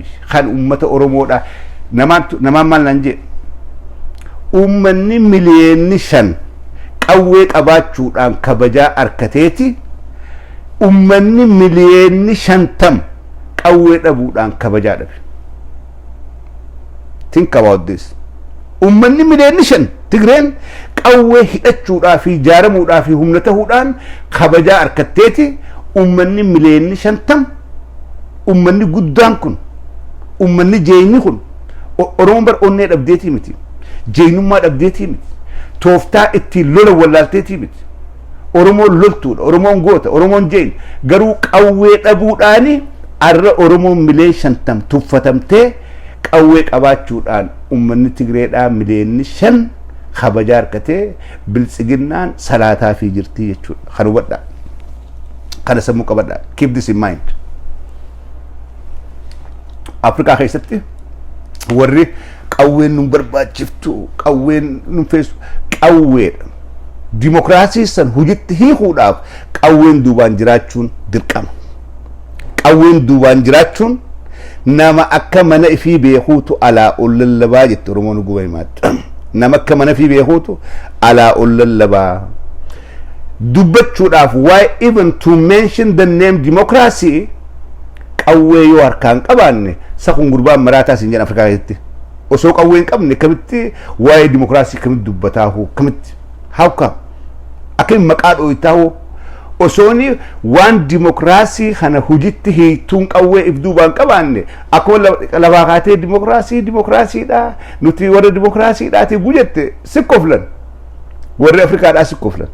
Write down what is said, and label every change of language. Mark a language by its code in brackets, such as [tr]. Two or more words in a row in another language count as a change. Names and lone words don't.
[om] Kan uummata Oromoodhaa namaan maal naan jedhe uummanni miliyoonni 5 qawwee qabaachuudhaan kabajaa arkateeti uummanni miliyoonni 50 qawwee dhabuudhaan kabajaa dhabe. [en] Think about this. [om] Uummanni miliyoonni 5 Tigreen qawwee hidhachuudhaa fi jaaramuudhaa fi humna ta'uudhaan kabajaa arkateeti. Ummanni miliyoonni 50 ummanni guddaan kun ummanni jeenyi kun Oromoon bar onnee dhabdeetii miti jeenyummaa dhabdeetii miti tooftaa ittiin lola wallaalteetii miti Oromoon loltuudha Oromoon goota Oromoon jeen garuu qawwee dhabuudhaani arra Oromoon miliyoonni 50 tuffatamtee qawwee qabaachuudhaan ummanni Tigreedhaa miliyoonni 5 kabajaa harkatee biltsiginnaan salaataa fi jirtii jechuudha kan hubadhaa. Kana sammuu qabadhaa. [en] Keep this in mind. [om] Afrikaa keessatti warri qawween nun barbaachiftu qawween nun feessu qawweedha. Dimokiraasii san hojiitti hiikuudhaaf qawween duubaan jiraachuun dirqama. Qawween duubaan jiraachuun nama akka mana ifii beekuutu alaa ol lallabaa jette Oromoon guba himaatti. Nama akka mana ifii beekuutu alaa ol lallabaa. Dubbachuudhaaf [en] why even to mention the name democracy [om] qawwee yoo harkaan qabaanne sakun gurbaan maraataa siin jedhan Afrikaa keessatti osoo qawwee hin qabne kamitti waa'ee democracy kamitti dubbataahu kamitti [en] how come [om] akka maqaa dhooytaahu osooni waan democracy kana hojiitti hiituun qawwee if duubaan qabaanne akkuma lafaa kaatee democracyidha nuti warra democracyidhaati gujette sikkoflan warri Afrikaadhaa sikkoflan.